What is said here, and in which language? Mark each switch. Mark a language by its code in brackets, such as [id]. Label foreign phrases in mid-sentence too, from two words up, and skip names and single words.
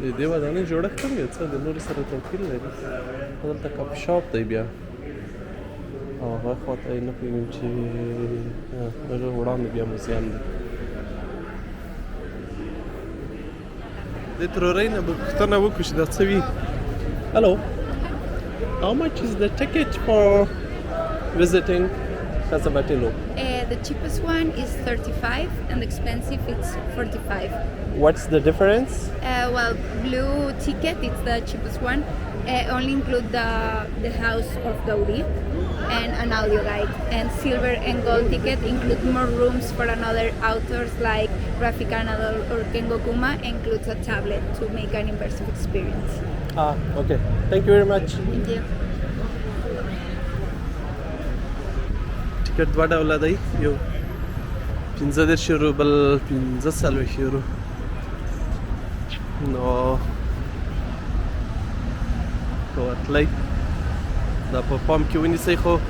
[ps] دې ودانۍ جوړښت هم یو څه د نورو سره توپیر لري دلته کافي شاپ دی بیا او هغه خواته یې نه پوهېږم چې هغه وړاندې بیا موزیم دی د ترورۍ نه به پوښتنه وکړو چې دا څه وي [en] Hello, how much is the ticket for visiting Casa Batlló? The cheapest one is 35 and the expensive it's 45. What's the difference? Well, blue ticket it's the cheapest one. Only include the house of Гауди and an audio guide. And silver and gold ticket include more rooms for another authors like Rafik Anadol or Kengo Kuma, includes a tablet to make an immersive experience. Okay. Thank you very much. Thank you. [ps] ټیکټ دوه ډوله دی یو 15 یورو بل 15 یورو نو که ورتلی دا په پام کې ونیسئ خو